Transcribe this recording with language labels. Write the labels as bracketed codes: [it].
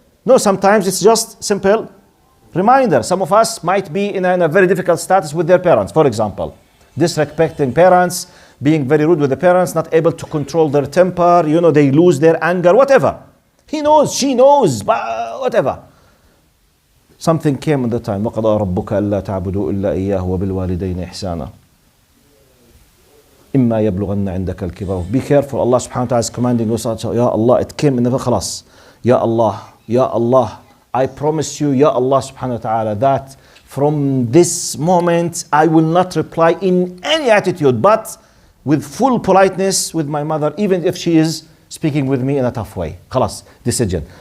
[en] No, sometimes it's just simple reminder. Some of us might be in a very difficult status with their parents, for example. Disrespecting parents, being very rude with the parents, not able to control their temper, they lose their anger, whatever. He knows, she knows, whatever. Something came at the time. [ar] وَقَضَى رَبُّكَ أَلَّا تَعْبُدُوا إِلَّا إِيَّاهُ وَبِالْوَالِدَيْنِ إِحْسَانًا إِمَّا يَبْلُغَنَّ عِنْدَكَ الْكِبَرُ. [en] Be careful. Allah subhanahu wa ta'ala is commanding us. Ya Allah, it came in the khalas. Ya Allah, Ya Allah, I promise you, Ya Allah subhanahu wa ta'ala, that from this moment I will not reply in any attitude, but with full politeness with my mother, even if she is speaking with me in a tough way. Khalas, decision.